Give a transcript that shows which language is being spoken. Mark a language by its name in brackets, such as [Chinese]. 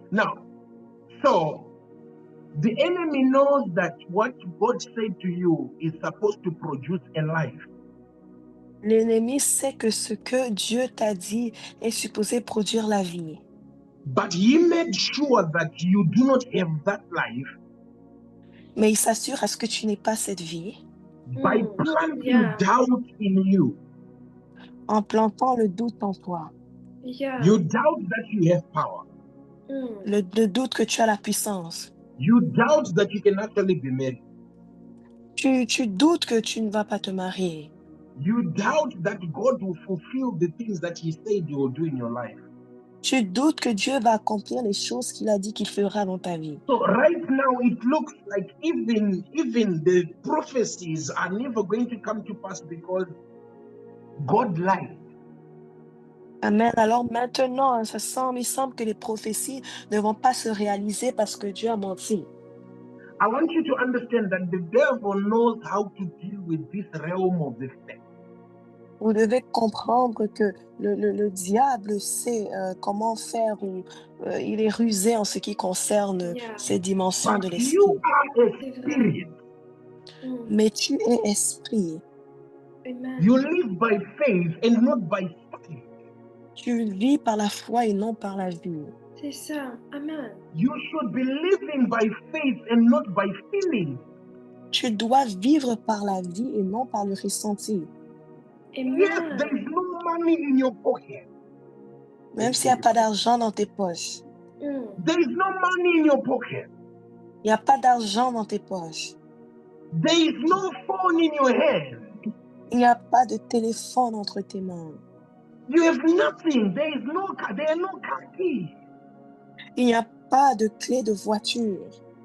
[English] Now, so the enemy knows that what God said to you is supposed to produce a life. [French] L'ennemi sait que ce que Dieu t'a dit est supposé produire la vie. [English] But he made sure that you do not have that life [French] Mais il s'assure à ce que tu n'aies pas cette vie [English] by planting Yeah. doubt in you. [French] en plantant le doute en toi. [English] Yeah. You doubt that you have power. [French] Le doute que tu as la puissance. [English] You doubt that you can actually be married. [French] Tu doutes que tu ne vas pas te marier. [English] You doubt that God will fulfill the things that he said he will do in your life. [French] Tu doutes que Dieu va accomplir les choses qu'il a dit qu'il fera dans ta vie. [English] So right now it looks like even the prophecies are never going to come to pass because God lied. Amen. [French] Alors maintenant, il semble que les prophéties ne vont pas se réaliser parce que Dieu a menti. [English] I want you to understand that the devil knows how to deal with this realm of the flesh. [French] Vous devez comprendre que le diable sait comment faire ou il est rusé en ce qui concerne [English] Yeah. [French] ces dimensions de [English] But [French] l'esprit. [English] you are a [French] C'est vrai. [English] spirit. [French] Mais tu es esprit. [English] Amen. You live by faith and not by sight. [French] Tu vis par la foi et non par la vue. C'est ça. Amen. [English] You should be living by faith and not by feeling. [French] Tu dois vivre par la vie et non par le ressenti. [English] Yes, Amen. there is no money in your pocket. [French] Même s'il n'y a pas d'argent dans tes poches. [English] There is no money in your pocket. [French] Il n'y a pas d'argent dans tes poches. [English] There is no phone in your hand. [French] Il n'y a pas de téléphone entre tes mains. [English] You have nothing. There are no car keys. [French] Il n'y a pas de clé de voiture.